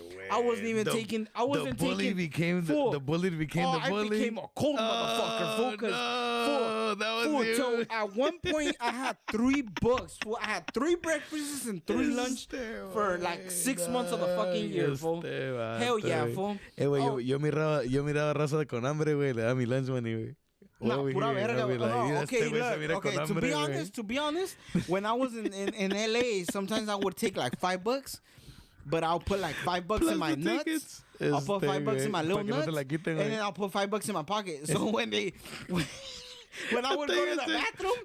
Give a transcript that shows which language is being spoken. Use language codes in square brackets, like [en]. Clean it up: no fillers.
[en] I wasn't even taking. I wasn't the bully taking. Became the bully became the bully. I became a cold motherfucker, fool. Because that was you. So at one point I had 3 books. Fool. I had 3 breakfasts and 3 lunch for like 6 months of the fucking year, fool. Hell yeah, fool. [es] Yo miraba raza con hambre, güey. Le da mi lunch money, güey. No, pura verga. [en] Okay, to be honest, when I was in LA, sometimes I would take like $5, but I'll put like $5 in my nuts. I'll put $5 in my little nuts, and then I'll put $5 in my pocket. So when I would go to the bathroom,